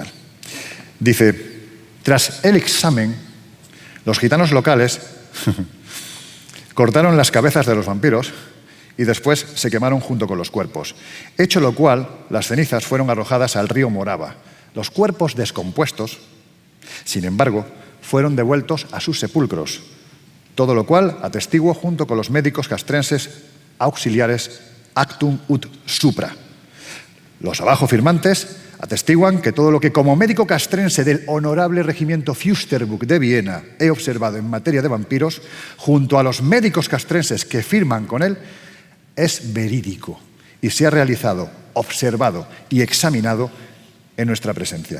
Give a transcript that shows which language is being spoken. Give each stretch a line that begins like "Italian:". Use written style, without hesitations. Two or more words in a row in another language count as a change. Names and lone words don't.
Spanish: Dice, tras el examen, los gitanos locales cortaron las cabezas de los vampiros y después se quemaron junto con los cuerpos, hecho lo cual las cenizas fueron arrojadas al río Morava. Los cuerpos descompuestos, sin embargo, fueron devueltos a sus sepulcros, todo lo cual atestiguo junto con los médicos castrenses auxiliares
Latin: actum ut supra.
Spanish: Los abajo firmantes atestiguan que todo lo que como médico castrense del honorable regimiento Fürstenberg de Viena he observado en materia de vampiros, junto a los médicos castrenses que firman con él, es verídico y se ha realizado, observado y examinado en nuestra presencia.